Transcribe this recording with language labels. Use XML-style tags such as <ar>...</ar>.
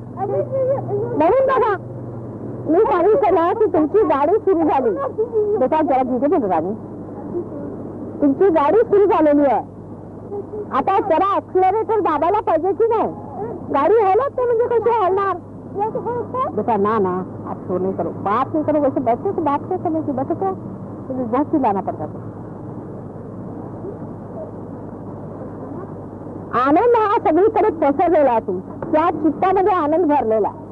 <mr>म्हणून बघा मी सांगितलं ना की तुमची गाडी सुरू झाली, बेटा जरा तिथे बोलू राणी, तुमची गाडी सुरू झालेली आहे. आता जरा ऍक्सिलरेटर दाबायला पाहिजे की नाही. गाडी हलत नाही म्हणजे कशी हलणार.</mr> <hi>बेटा ना ना आप शोर नहीं करो, बात नहीं करो, वैसे बैठे तो बात नहीं करने की, बैठे तो बहुत चिल्लाना पड़ता था.</hi> <mr>आनंद हा सगळीकडे पसरलेला तुमचा, त्या चित्तामध्ये आनंद भरलेला.</mr>